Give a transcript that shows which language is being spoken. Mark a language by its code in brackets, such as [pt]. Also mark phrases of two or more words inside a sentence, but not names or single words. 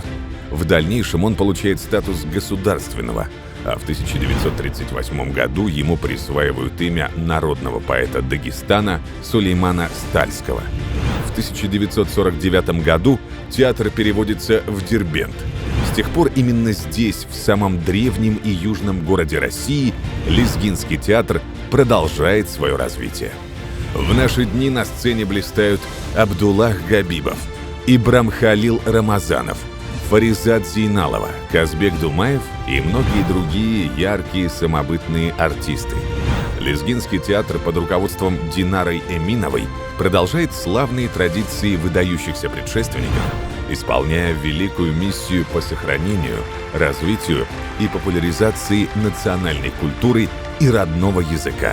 [ru] В дальнейшем он получает статус государственного, а в 1938 году ему присваивают имя народного поэта Дагестана Сулеймана Стальского. В 1949 году театр переводится в Дербент. С тех пор именно здесь, в самом древнем и южном городе России, Лезгинский театр продолжает свое развитие. В наши дни на сцене блистают Абдуллах Габибов, Ибрамхалил Рамазанов, Фаризат Зейналова, Казбек Думаев и многие другие яркие самобытные артисты. Лезгинский театр под руководством Динары Эминовой продолжает славные традиции выдающихся предшественников, исполняя великую миссию по сохранению, развитию и популяризации национальной культуры и родного языка.